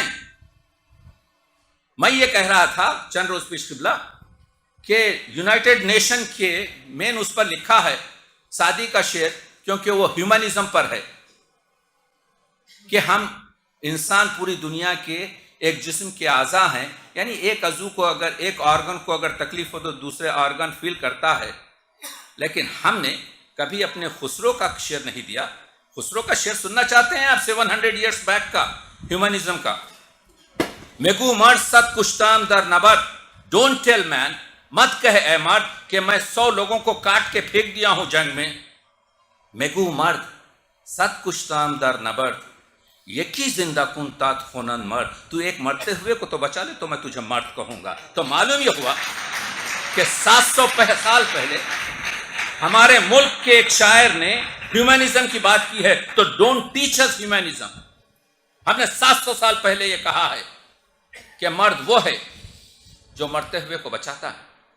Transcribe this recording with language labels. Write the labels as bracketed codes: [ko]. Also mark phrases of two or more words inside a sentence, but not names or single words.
[ur] میں یہ کہہ رہا تھا چند روز پیش قبلہ کہ یونائٹڈ نیشن کے مین اس پر لکھا ہے سعدی کا شعر، کیونکہ وہ ہیومنزم پر ہے، کہ ہم انسان پوری دنیا کے ایک جسم کے اعضاء ہیں، یعنی ایک عضو کو اگر، ایک آرگن کو اگر تکلیف ہو تو دوسرے آرگن فیل کرتا ہے، لیکن ہم نے کبھی اپنے خسرو کا شعر نہیں دیا۔ خسرو کا شعر سننا چاہتے ہیں آپ 700 [en] years back [ur] کا، ہیومنزم کا؟ [fa] میگو مرد صد کشتام در نبرد، [en] don't tell man, [ur] مت کہہ اے مرد کہ میں 100 لوگوں کو کاٹ کے پھینک دیا ہوں جنگ میں۔ [fa] میگو مرد صد کشتام در نبرد، یکی زندہ کن تات خونن مرد، [ur] تو ایک مرتے ہوئے کو تو بچا لے تو میں تجھے مرد کہوں گا۔ تو معلوم یہ ہوا کہ 700 سال پہلے ہمارے ملک کے ایک شاعر نے ہیومنزم کی بات کی ہے، تو [en] don't teach us [ur] ہیومنزم۔ ہم نے 700 سال پہلے یہ کہا ہے کہ مرد وہ ہے جو مرتے ہوئے کو بچاتا ہے۔